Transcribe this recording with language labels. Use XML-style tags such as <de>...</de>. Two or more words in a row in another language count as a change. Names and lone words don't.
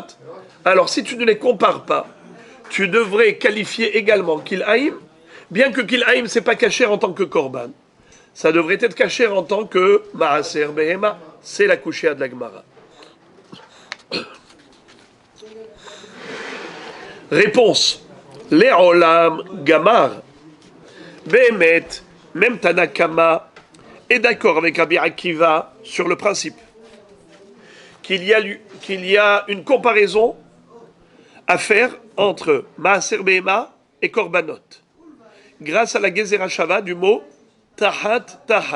<fr>Alors, si tu ne les compares pas, tu devrais qualifier également Kil Haïm, bien que Kil Haïm, c'est pas kasher en tant que korban. Ça devrait être kasher en tant que</fr> <he>מעשר בהמה.</he> <fr>C'est la couchée de la Gemara. Réponse.</fr> <he>לעולם גמר. Behemet,</he> <fr>même Tanakama est d'accord avec Rabbi Akiva sur le principe qu'il y a une comparaison à faire entre</fr> <he>מעשר בהמה</he> <fr>et Korbanot, grâce à la</fr> <he>גזירה שווה</he> <fr>du mot</fr> <he>תחת תחת.</he>